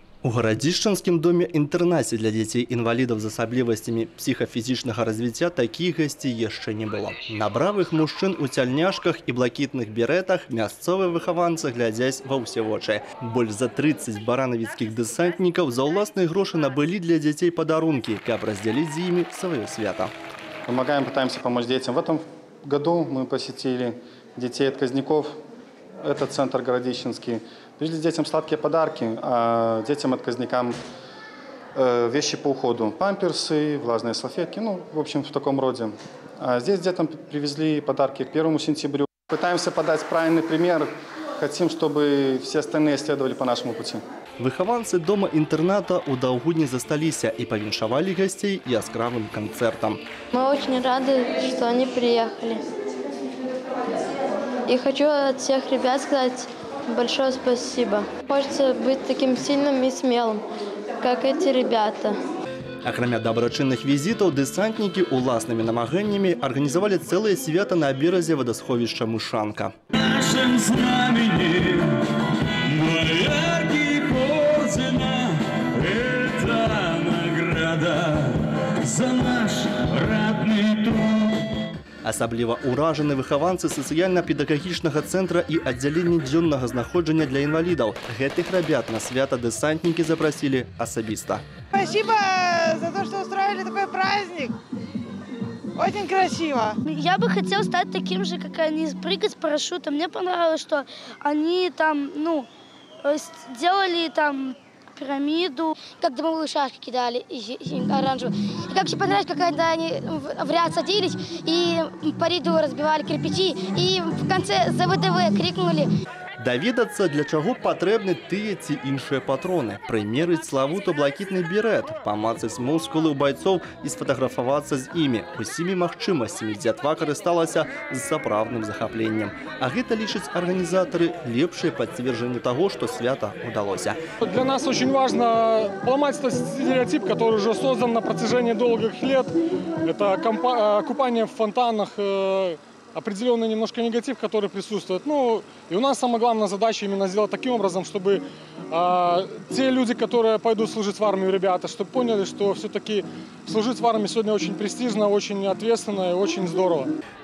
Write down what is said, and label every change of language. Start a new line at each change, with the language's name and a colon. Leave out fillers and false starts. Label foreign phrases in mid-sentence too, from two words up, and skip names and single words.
Belarusian: У Гарадзішчанскім доме-інтэрнаце для дзяцей-інвалідаў з асаблівасцямі псіхафізічнага развіцця такіх гасцей яшчэ не было. На бравых мужчын у цяльняшках і блакітных беретах мясцовыя выхаванцы глядзяць ва ўсе вочы. Больш за 30 баранавіцкіх дэсантнікаў за ўласныя грошы набылі для дзяцей падарункі, каб раздзяліць з імі сваё свята.
Russian: Помогаем, пытаемся помочь детям. В этом году мы посетили детей-отказников. Это центр Городищенский. Привезли детям сладкие подарки, а детям-отказникам вещи по уходу. Памперсы, влажные салфетки, ну, в общем, в таком роде. А здесь детям привезли подарки к 1 сентябрю. Пытаемся подать правильный пример. Хотим, чтобы все остальные следовали по нашему пути.
Belarusian: Выхаванцы дома-інтэрната ў даўгу не засталіся і павіншавалі гасцей яскравым канцэртам.
Russian: Мы очень рады, что они приехали. И хочу от всех ребят сказать большое спасибо. Хочется быть таким сильным и смелым, как эти ребята.
Belarusian: Акрамя дабрачынных візітаў, дэсантнікі уласнымі намаганнямі арганізавалі цэлае свята на беразе вадасховішча Мышанка. Асабліва ўражаны выхаванцы сацыяльна-педагагічнага цэнтра і аддзялення дзённага знаходжання для інвалідаў. Гэтых ребят на свята дэсантнікі запросили асабіста.
Russian: Спасибо за то, что устроили такой праздник. Очень красиво. Я бы хотел стать таким же, как они, прыгать с парашютом. Мне понравилось, что они там, делали там пирамиду. Как дымовые шашки кидали, оранжевые. И как еще понравилось, когда они в ряд садились и по ряду разбивали кирпичи. И в конце за ВДВ крикнули.
Belarusian: Даведацца, для чаго патрэбны тыя ці іншыя патроны, прымерыць славуто блакітны берет, памацаць мускулы ў байцоў і сфотаграфавацца з імі. Усімі магчымасцямі дзятва карысталася з сапраўдным захапленнем. А гэта лічаць арганізатары лепшае пацверджанне таго, што свята удалося.
Russian: Для нас очень важно поломать этот стереотип, который уже создан на протяжении долгих лет. Это купание в фонтанах, определенный немножко негатив, который присутствует. И у нас самая главная задача именно сделать таким образом, чтобы те люди, которые пойдут служить в армию, ребята, чтобы поняли, что все-таки служить в армии сегодня очень престижно, очень ответственно и очень здорово.